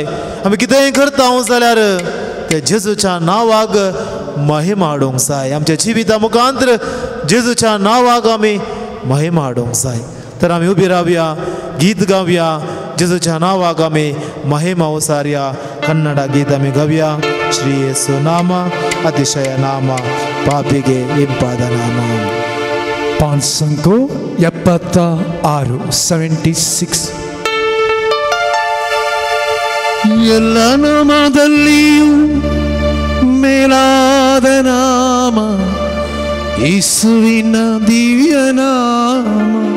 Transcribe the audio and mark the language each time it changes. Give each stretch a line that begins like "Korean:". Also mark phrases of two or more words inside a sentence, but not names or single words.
Konkani: आमी कितेंय करता जाल्यार ते जेजूच्या नांवाक महिमा हाडूंक जाय. आमच्या जिविता मुखांतर जेजूच्या नांवाक आमी महिमा हाडूंक जाय. तर आमी उबी रावया, गीत गावया, जेजूच्या नांवाक आमी महिमा उसारया. कन्नड गीत आमी गावया.
Kannada: ಶ್ರೀ ಯೇಸು ನಾಮ ಅತಿಶಯ ನಾಮ ಪಾಪಿಗೆ ಇಂಪಾದ ನಾಮ. 576 76. ಎಲ್ಲ ನಾಮದಲ್ಲಿಯೂ ಮೇಲಾದ ನಾಮ ಯೇಸುವಿನ ದಿವ್ಯ ನಾಮ.